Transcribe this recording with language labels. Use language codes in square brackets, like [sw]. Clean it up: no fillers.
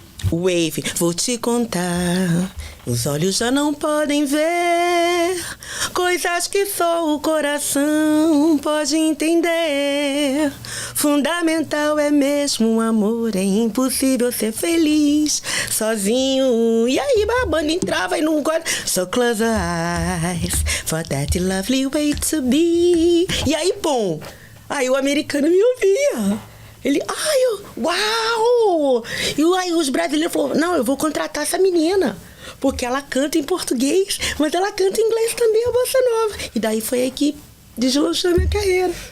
[pt] Wave, vou te contar, os olhos já não podem ver coisas que só o coração pode entender. Fundamental é mesmo o amor, é impossível ser feliz sozinho. E aí a banda entrava e não gosta. [en] So close your eyes for that lovely way to be. [pt] E aí, bom, aí o americano me ouvia. Ele, uau! E aí os brasileiros falaram, não, eu vou contratar essa menina, porque ela canta em português, mas ela canta em inglês também, a bossa nova. E daí foi aí que deslanchou a minha carreira.